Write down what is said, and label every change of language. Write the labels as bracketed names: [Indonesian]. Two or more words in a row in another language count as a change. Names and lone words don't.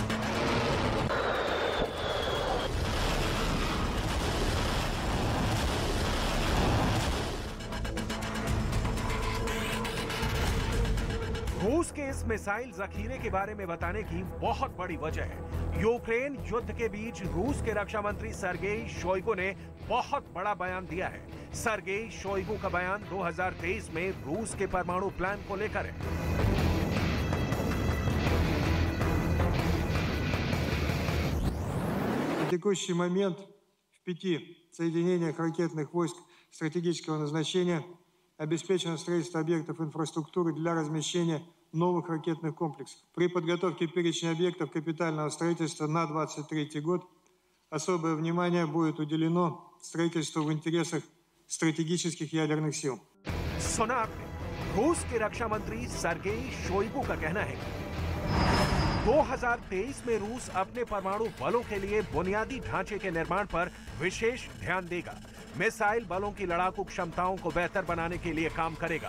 [Hindi] रूस के इस मिसाइल जखीरे के बारे में बताने की बहुत बड़ी वजह है। यूक्रेन युद्ध के बीच रूस के रक्षा मंत्री सर्गेई शोइगु ने बहुत बड़ा बयान दिया है। सर्गेई शोइगु का बयान 2023 में रूस के परमाणु प्लान को लेकर है। [Russian] На текущий момент в 5 соединениях ракетных войск стратегического назначения обеспечено строительство объектов инфраструктуры для размещения новых ракетных комплексов. При подготовке перечня объектов капитального строительства на 2023 год особое внимание будет уделено строительству в интересах стратегических ядерных сил. [Hindi] सुना आपने, रूस के रक्षा मंत्री सर्गेई शोइगु का कहना है 2023 में रूस अपने परमाणु बलों के लिए बुनियादी ढांचे के निर्माण पर विशेष ध्यान देगा। मिसाइल बलों की लड़ाकू क्षमताओं को बेहतर बनाने के लिए काम करेगा।